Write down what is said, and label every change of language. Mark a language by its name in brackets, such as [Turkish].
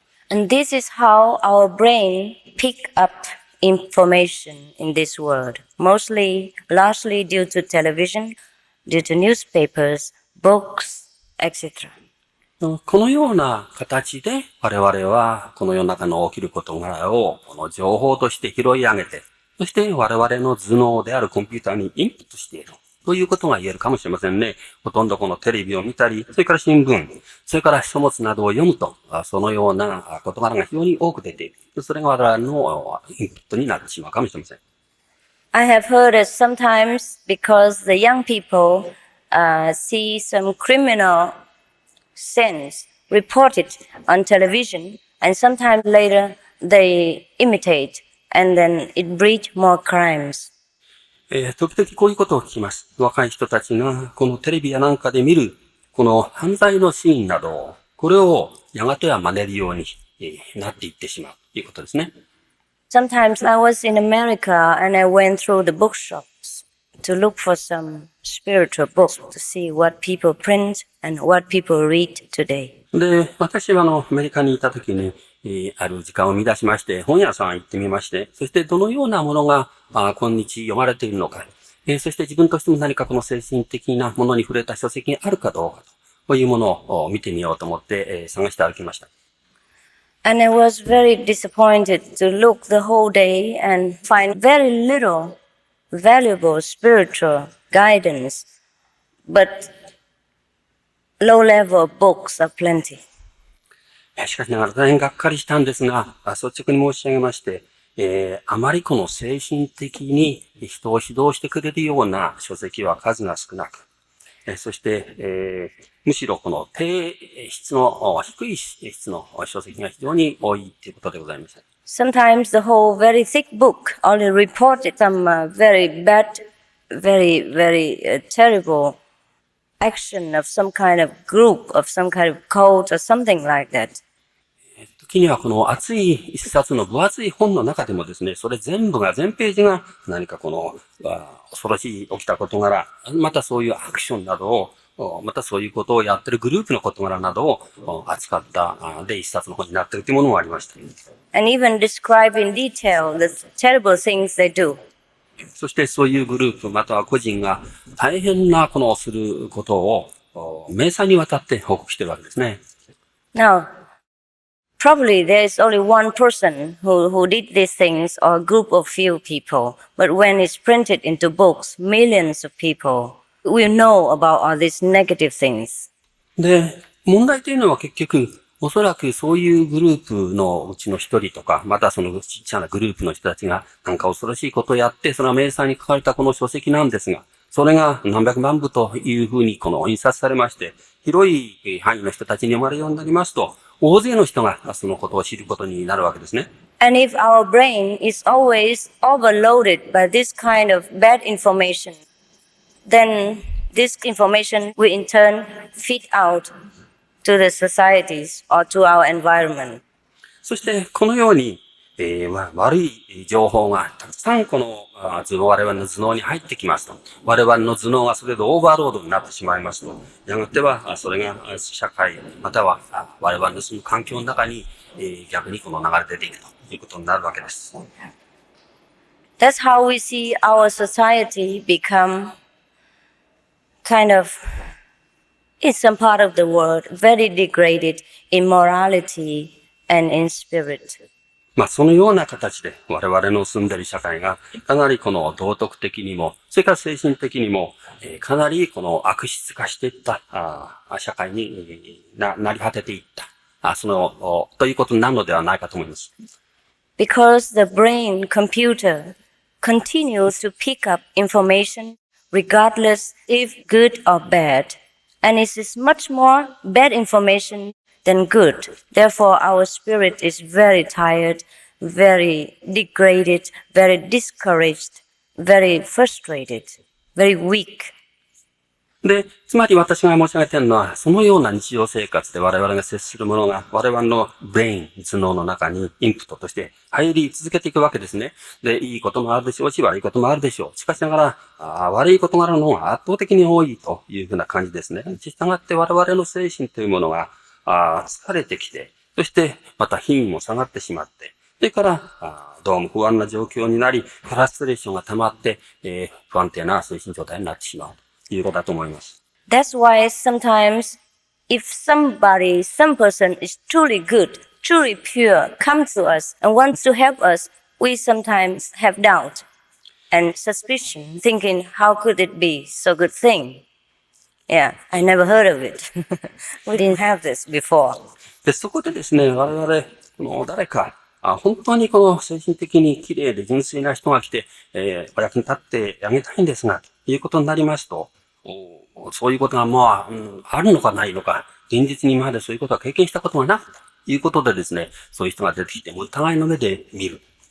[English] And this is how our brain pick up information in this world, largely due to television, due to newspapers, books, etc. [Japanese] このような形で我々はこの世の中の起きる事柄をこの情報として拾い上げて、そして我々の頭脳であるコンピューターにインプットしているということが言えるかもしれませんね。ほとんどこのテレビを見たり、それから新聞、それから書物などを読むと、そのような事柄が非常に多く出ている。それが我々のインプットになってしまうかもしれません。 [English] I have heard that sometimes because the young people see some criminal sins reported on television, and sometimes later they imitate, and then it breeds more crimes. [Japanese] 時々こういうことを聞きます。若い人たちがこのテレビやなんかで見るこの犯罪のシーンなど、これをやがては真似るようになっていってしまうということですね。 [English] Sometimes I was in America and I went through the bookshops to look for some spiritual books to see what people print and what people read today. [Japanese] で、私はアメリカにいた時に、ある時間を見出しまして、本屋さん行ってみまして、そしてどのようなものが、今日読まれているのか、そして自分としても何かこの精神的なものに触れた書籍があるかどうかというものを見てみようと思って、探して歩きました。 [English] And I was very disappointed to look the whole day and find very little valuable spiritual guidance, but low-level books are plenty. [Japanese] しかしながら大変がっかりしたんですが、率直に申し上げまして、あまりこの精神的に人を指導してくれるような書籍は数が少なく、そして、むしろこの低質の、低い質の書籍が非常に多いということでございました。 [English] Sometimes the whole very thick book only reported some very bad, very terrible action of some kind of group, of some kind of cult or something like that. [Japanese] 時にはこの厚い一冊の分厚い本の中でもですね、それ全ページが何かこの恐ろしい起きた事柄、またそういうアクションなどを、またそういうことをやってるグループの事柄などを扱ったで一冊の本になっているというものもありました。 [English] And even describe in detail the terrible things they do. [Japanese] そしてそういうグループまたは個人が大変なこのすることを明細にわたって報告しているわけですね。 [English] Now, probably there is only one person who did these things or a group of few people. But when it's printed into books, millions of people will know about all these negative things. [Japanese] で、問題というのは結局、おそらくそういうグループのうちの一人とか、またそのちっちゃなグループの人たちがなんか恐ろしいことをやって、それは明細に書かれたこの書籍なんですが、それが何百万部というふうにこの印刷されまして、広い範囲の人たちに読まれるようになりますと、大勢の人がそのことを知ることになるわけですね。 [English] And if our brain is always overloaded by this kind of bad information, then this information will in turn feed out to the societies or to our environment. [Japanese] そしてこのように、悪い情報がたくさんこの我々の頭脳に入ってきますと。我々の頭脳がそれでオーバーロードになってしまいますと。やがてはそれが社会、または我々のその環境の中に逆にこの流れ出ていくということになるわけです。 [English] That's how we see our society become kind of, in some part of the world, very degraded in morality and in spirit. [Japanese] そのような形で我々の住んでいる社会がかなりこの道徳的にも、それから精神的にも、かなりこの悪質化していった社会になり果てていった、ということになるのではないかと思います。 [English] Because the brain computer continues to pick up information regardless if good or bad, and it is much more bad information than good. Therefore, our spirit is very tired, very degraded, very discouraged, very frustrated, very weak. [Japanese] で、つまり私が申し上げているのは、そのような日常生活で我々が接するものが、我々のブレイン、頭脳の中にインプットとして入り続けていくわけですね。で、いいこともあるでしょうし、悪いこともあるでしょう。しかしながら、悪いことがあるのが圧倒的に多いというふうな感じですね。従って我々の精神というものが、疲れてきて、そしてまた品位も下がってしまって、それから、どうも不安な状況になり、フラストレーションが溜まって、不安定な精神状態になってしまう。ということだと思います。 [English] That's why sometimes if some person is truly good, truly pure, come to us and wants to help us, we sometimes have doubt and suspicion, thinking, how could it be so good thing? Yeah, I never heard of it. We didn't have this before. [Japanese] で、そこでですね、我々、誰か、本当にこの精神的に綺麗で純粋な人が来て、お役に立ってあげたいんですが、ということになりますと、そういうことがあるのかないのか、現実に今までそういうことは経験したことがなくということでですね、そういう人が出てきて、互いの目で見る。